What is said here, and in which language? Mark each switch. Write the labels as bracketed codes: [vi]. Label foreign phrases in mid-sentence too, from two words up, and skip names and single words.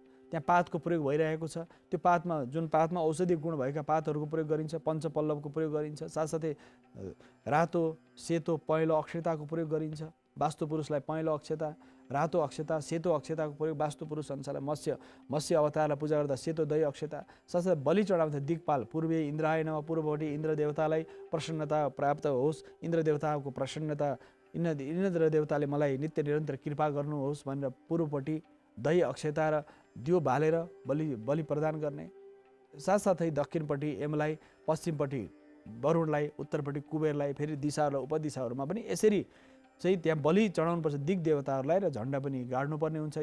[ne] त्यहाँ पातको प्रयोग भइरहेको छ। त्यो पातमा जुन पातमा औषधि गुण भएका पातहरूको प्रयोग गरिन्छ, पञ्चपल्लवको प्रयोग गरिन्छ, साथसाथै रातो सेतो पहेँलो अक्षताको प्रयोग गरिन्छ। वास्तु पुरुषलाई पहेँलो अक्षता, रातो अक्षता, सेतो अक्षताको प्रयोग वास्तु पुरुष अनुसार मत्स्य अवतारलाई पूजा गर्दा सेतो दही अक्षता। साथसाथै बलि चढाउँदा दिक्पाल पूर्वीय [sa] इन्द्राय नमः, [ne] पूर्वपट्टि इन्द्र देवतालाई प्रसन्नता प्राप्त होस्, इन्द्र देवताको प्रसन्नता, इन्द्र देवताले मलाई नित्य निरन्तर कृपा गर्नुहोस् भनेर पूर्वपट्टि दही अक्षता र दियो बालेर बलि प्रदान गर्ने। साथसाथै दक्षिणपट्टि यमलाई, पश्चिमपट्टि वरुणलाई, उत्तरपट्टि कुबेरलाई, फेरि दिशाहरूलाई उपदिशाहरूमा पनि यसरी चाहिँ त्यहाँ बलि चढाउनुपर्छ दिग देवताहरूलाई, र झन्डा पनि गाड्नुपर्ने हुन्छ।